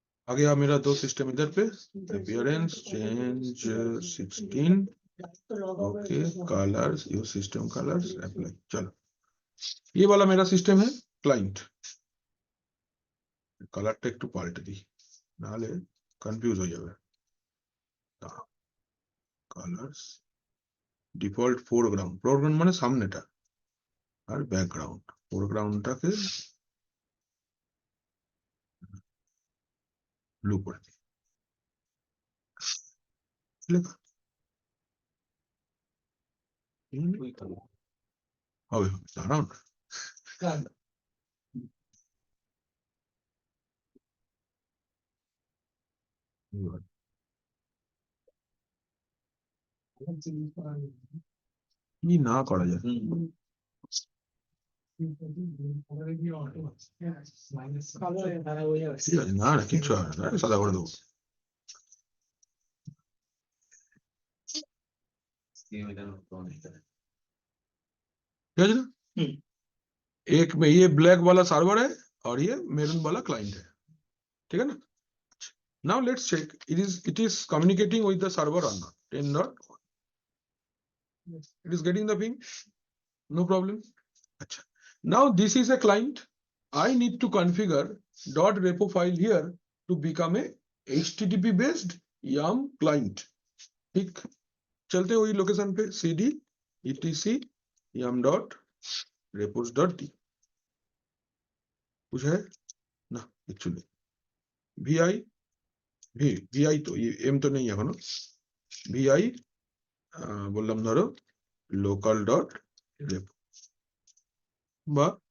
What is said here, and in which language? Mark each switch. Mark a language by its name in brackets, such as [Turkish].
[Hindi] आ गया मेरा दो सिस्टम इधर पे। [English] appearance change 16 okay colours your system colours apply. [Hindi] चलो ये वाला मेरा सिस्टम है क्लाइंट। [Bangla] कलरটা একটু পাল্টে দিই নাহলে কনফিউজ হয়ে যাবে। কালার্স ডিফল্ট ফোরগ্রাউন্ড, ফোরগ্রাউন্ড মানে সামনেটা, আর ব্যাকগ্রাউন্ড, ফোরগ্রাউন্ডটাকে ব্লু করে দিই। লেখা হবে হবে দাঁড়াও না। এবার কি না করা যায়, ঠিক আছে না না কিচ্ছু হবে না, সাদা করে দেবো। [Hindi] ठीक है ना, एक में ये ब्लैक वाला सर्वर है और ये मेरून वाला क्लाइंट है, ठीक है ना। Now let's check [English] it is communicating with the server or not। 10.1 it is getting the ping, no problem। अच्छा, now this is a client, I need to configure .repo file here to become a http based yum client। [Hindi] ठीक, चलते वही location पे cd etc yum.repos.d कुछ है ना, actually vi तो ये m तो नहीं है [Bangla] एखोनो, [Hindi] vi [Bangla] बोललाम धरो [Hindi] local.repo বা